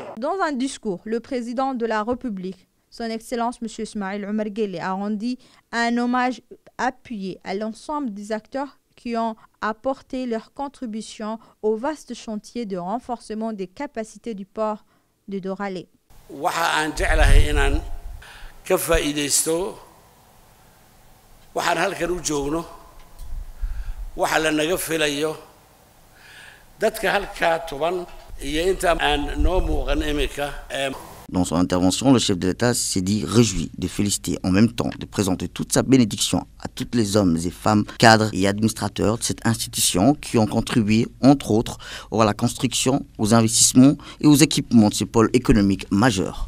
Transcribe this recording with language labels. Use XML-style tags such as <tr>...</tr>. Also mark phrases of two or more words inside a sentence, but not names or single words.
<fr>Dans un discours, le président de la République, Son Excellence M. Ismail Omar Guelleh, a rendu un hommage appuyé à l'ensemble des acteurs qui ont apporté leur contribution au vaste chantier de renforcement des capacités du port de Doralé.</fr> <so>waxa aan jeclahay inaan ka faa'iideysto waxaan halkan u joogno waxa la naga filayo dadka halka tuban iyo inta aan noo muuqan imika.</so> <fr>Dans son intervention, le chef de l'État s'est dit réjoui de féliciter en même temps de présenter toute sa bénédiction à tous les hommes et femmes, cadres et administrateurs de cette institution qui ont contribué, entre autres, à la construction, aux investissements et aux équipements de ce pôle économique majeur.</fr>